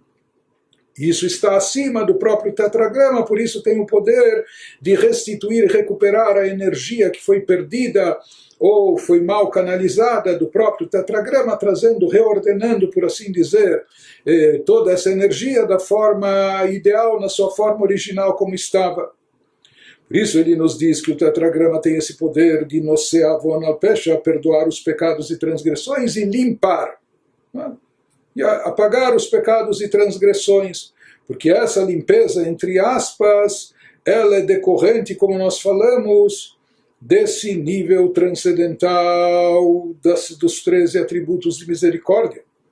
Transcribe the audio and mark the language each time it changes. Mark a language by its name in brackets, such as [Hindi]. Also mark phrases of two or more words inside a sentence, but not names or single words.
[Portuguese] Isso está acima do próprio tetragrama, por isso tem o poder de restituir e recuperar a energia que foi perdida ou foi mal canalizada do próprio tetragrama, trazendo, reordenando, por assim dizer, toda essa energia da forma ideal, na sua forma original como estava. Por isso ele nos diz que o tetragrama tem esse poder de [Hebrew] נושא עוון על פשע, [Portuguese] perdoar os pecados e transgressões e limpar, né? E apagar os pecados e transgressões, porque essa limpeza, entre aspas, ela é decorrente, como nós falamos, desse nível transcendental dos 13 atributos de misericórdia.